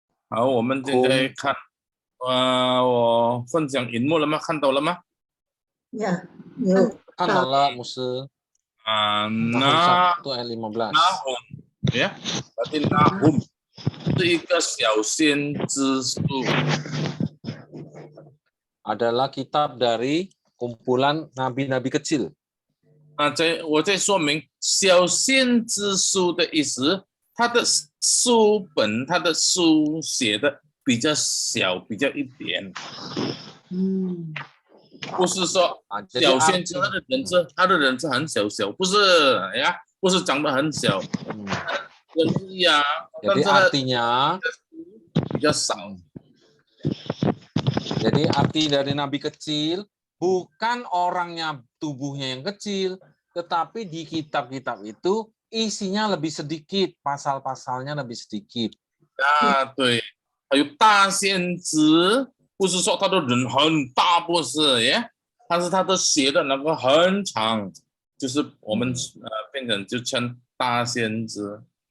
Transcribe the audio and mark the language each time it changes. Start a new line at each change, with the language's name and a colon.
Chinese: 好，我们现在看，我分享荧幕了吗？看到了吗？看到了，牧师。Nahum 呀，berarti Nahum 是一个小先知书。
Indonesian: adalah kitab dari kumpulan nabi-nabi kecil.
Chinese: 我再说明小先知书的意思，它的书本，它的书写的比较小，比较一点。不是说小先知他的人是很小，不是呀，不是长得很小，人呀，
Indonesian: Jadi artinya
Chinese: 比较少。
Indonesian: Jadi arti dari nabi kecil bukan orangnya tubuhnya yang kecil, tetapi di kitab-kitab itu isinya lebih sedikit, pasal-pasalnya lebih sedikit.
Chinese: 对，还有大先知，不是说他的人很大，不是耶，但是他的写的那个很长，就是我们变成就称大先知。